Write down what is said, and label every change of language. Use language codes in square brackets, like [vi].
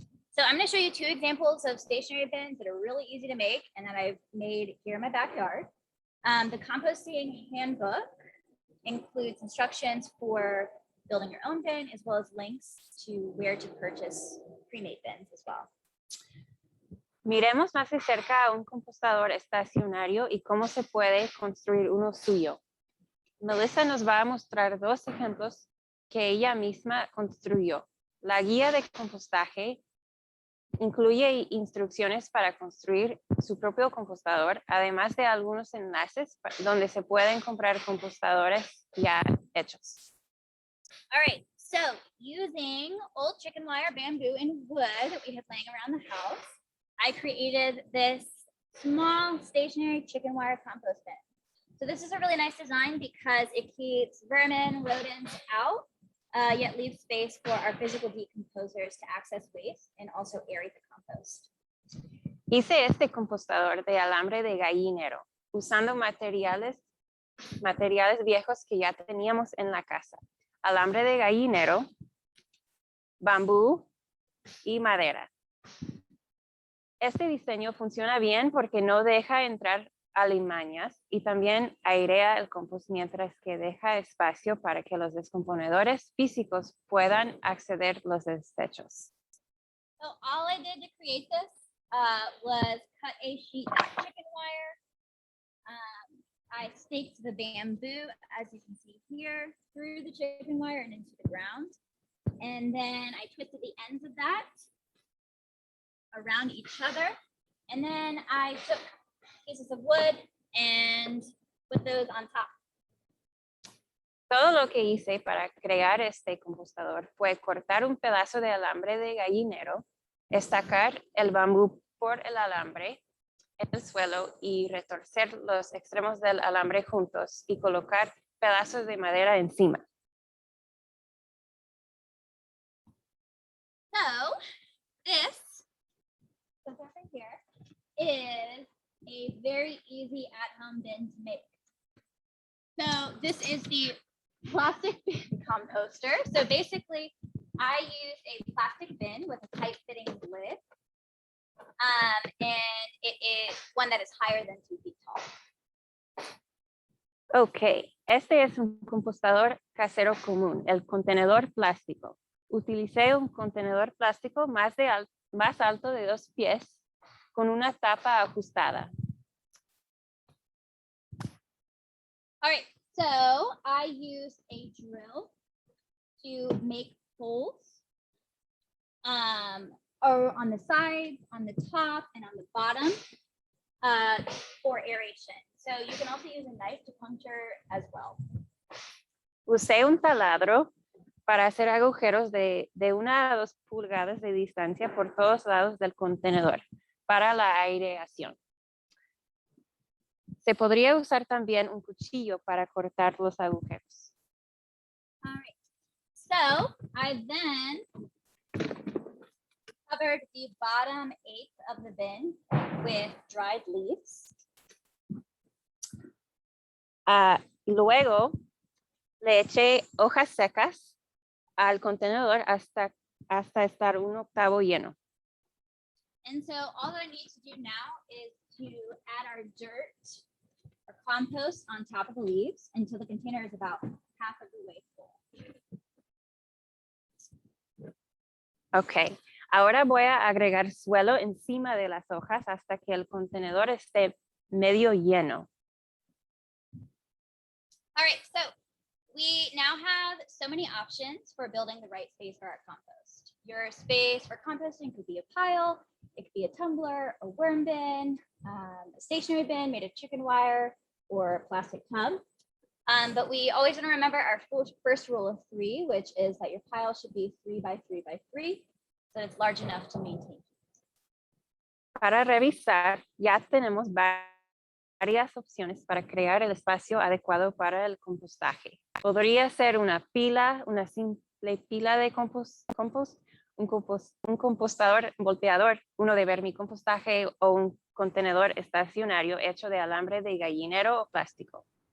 [en] So I'm going to show you 2 examples of stationary bins that are really easy to make and that I've made here in my backyard. The composting handbook includes instructions for building your own bin, as well as links to where to purchase pre-made bins as well. [es] Miremos más de cerca a un compostador estacionario y cómo se puede construir uno suyo. Melissa nos va a mostrar 2 ejemplos que ella misma construyó. La guía de compostaje incluye instrucciones para construir su propio compostador, además de algunos enlaces donde se pueden comprar compostadores ya hechos. [en] All right, so using old chicken wire, bamboo, and wood that we have laying around the house, I created this small stationary chicken wire compost bin. So this is a really nice design because it keeps vermin, rodents out, yet leaves space for our physical decomposers to access waste and also aerate the compost. [es] Hice este compostador de alambre de gallinero, usando materiales viejos que ya teníamos en la casa. Alambre de gallinero, bambú y madera. Este diseño funciona bien porque no deja entrar alimañas y también airea el compost mientras que deja espacio para que los descomponedores físicos puedan acceder los desechos. [en] So all I did to create this was cut a sheet of chicken wire. I staked the bamboo, as you can see here, through the chicken wire and into the ground. And then I twisted the ends of that around each other. And then I took pieces of wood and put those on top. [es] Todo lo que hice para crear este compostador fue cortar un pedazo de alambre de gallinero, estacar el bambú por el alambre en el suelo y retorcer los extremos del alambre juntos y colocar pedazos de madera encima. [en] So this over here is a very easy at-home bin to make. So this is the plastic bin composter. So basically, I used a plastic bin with a tight-fitting lid, and it is one that is higher than 2 feet tall. [es] Ok, este es un compostador casero común, el contenedor plástico. Utilicé un contenedor plástico más alto de 2 pies con una tapa ajustada. [en] All right, so I used a drill to make holes or on the sides, on the top, and on the bottom for aeration. So you can also use a knife to puncture as well. [es] Usé un taladro para hacer agujeros de 1 a 2 pulgadas de distancia por todos lados del contenedor para la aireación. Se podría usar también un cuchillo para cortar los agujeros. [en] All right, so I then covered the bottom 1/8 of the bin with dried leaves. [es] Luego le eché hojas secas al contenedor hasta estar 1/8 lleno. [en] And so all that I need to do now is to add our dirt or compost on top of the leaves until the container is about half of the way full. [es] Ok, ahora voy a agregar suelo encima de las hojas hasta que el contenedor esté medio lleno. [en] All right, so we now have so many options for building the right space for our compost. Your space for composting could be a pile, it could be a tumbler, a worm bin, a stationary bin made of chicken wire, or a plastic tub. But we always want to remember our first rule of 3, which is that your pile should be 3 by 3 by 3, so it's large enough to maintain. [es] Para revisar, ya tenemos varias opciones para crear el espacio adecuado para el compostaje. Podría ser una pila, una simple pila de compost, un compostador volteador, uno de vermicompostaje o un contenedor estacionario hecho de alambre de gallinero o plástico.